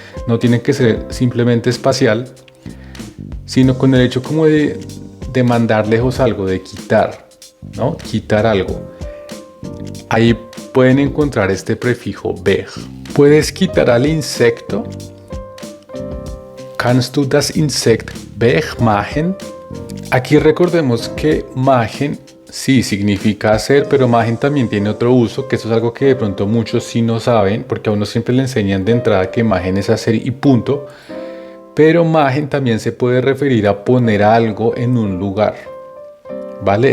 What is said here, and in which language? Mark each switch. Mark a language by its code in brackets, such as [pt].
[es] No tiene que ser simplemente espacial, sino con el hecho como de mandar lejos algo, de quitar, ¿no? Quitar algo. Ahí pueden encontrar este prefijo weg. Puedes quitar al insecto. [de] Kannst du das Insekt wegmachen? [es] Aquí recordemos que machen sí significa hacer, pero machen también tiene otro uso, que eso es algo que de pronto muchos sí no saben, porque a uno siempre le enseñan de entrada que machen es hacer y punto. Pero machen también se puede referir a poner algo en un lugar, ¿vale?